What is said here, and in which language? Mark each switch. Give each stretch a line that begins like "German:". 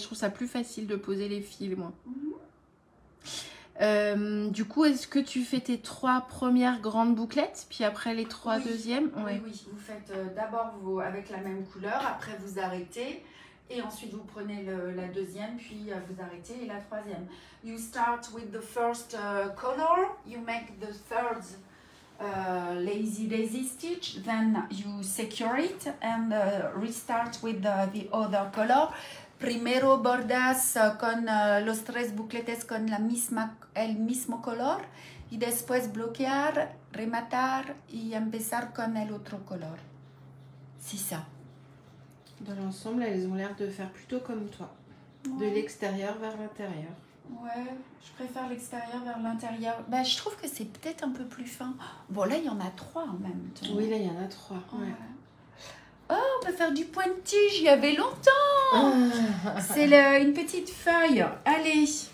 French: Je trouve ça plus facile de poser les fils, moi. Du coup, est-ce que tu fais tes 3 premières grandes bouclettes, puis après les 3 deuxièmes? Oui, oui. Vous faites d'abord avec la même couleur, après vous arrêtez, et ensuite vous prenez la deuxième, puis vous arrêtez, et la troisième.
English: You start with the first color, you make the third lazy daisy stitch, then you secure it, and restart with the other color.
Spanish: Primero bordas con los 3 bucletes con el mismo color y después bloquear, rematar y empezar con el otro color.
French: C'est ça. Dans l'ensemble, elles ont l'air de faire plutôt comme toi. Ouais. De l'extérieur vers l'intérieur. Ouais, je préfère l'extérieur vers l'intérieur. Bah, je trouve que c'est peut-être un peu plus fin. Bon, là, il y en a 3 en même temps. Oui, là, il y en a 3. Ouais. Oh, on peut faire du pointillé, j'y avais longtemps. C'est une petite feuille. Allez.